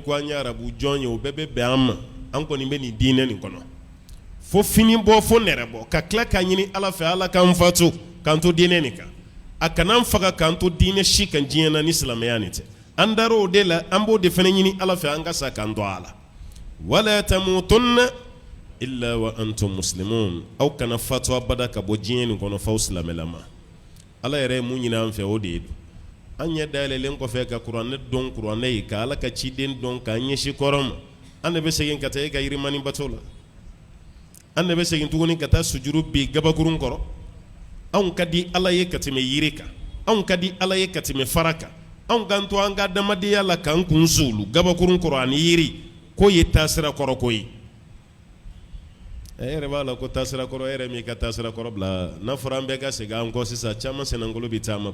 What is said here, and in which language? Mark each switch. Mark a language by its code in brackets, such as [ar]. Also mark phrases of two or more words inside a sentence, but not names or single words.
[bm] ko an ye arabu jɔn ye o bɛɛ bɛ bɛn an ma an kɔni bɛ nin diinɛ nin kɔnɔ fo fini bɔ fo nɛrɛ bɔ ka tila k'a ɲini ala fɛ ala k'an fatu k'an to diinɛ nin kan a kana an faga k'an to diinɛ si kan diɲɛ na ni silamɛya nin tɛ an dar'o de la an b'o de fana ɲini ala fɛ an ka sa k'an to a la [ar] ولا تموتن إلا وأنتم مسلمون [bm] aw kana fatu abada ka bɔ diɲɛ nin kɔnɔ f'aw silamɛlama ala yɛrɛ ye mun ɲini an fɛ o de ye an ɲɛ dayɛlɛlen kɔfɛ ka kuranɛ dɔn kuranɛ ye ka ala ka ciden dɔn k'an ɲɛsin kɔrɔ ma an be segin ka taa ka yirimani bato la an be segin tuguni ka taa sujuru bi gabakurun kɔrɔ anw ka di Ala ye ka tɛmɛ yiri kan anw ka di Ala ye ka tɛmɛ fara kan anw kan to an ka adamadenya la k'an kun suulu gabakurun kɔrɔ ani yiri ko ye taasira kɔrɔ ko ye yɛrɛ b'a la ko taasira kɔrɔ yɛrɛ min ka taasira kɔrɔ bila n'a fɔra an bɛɛ ka segin an kɔ sisan caman sɛnɛnkolo bɛ taama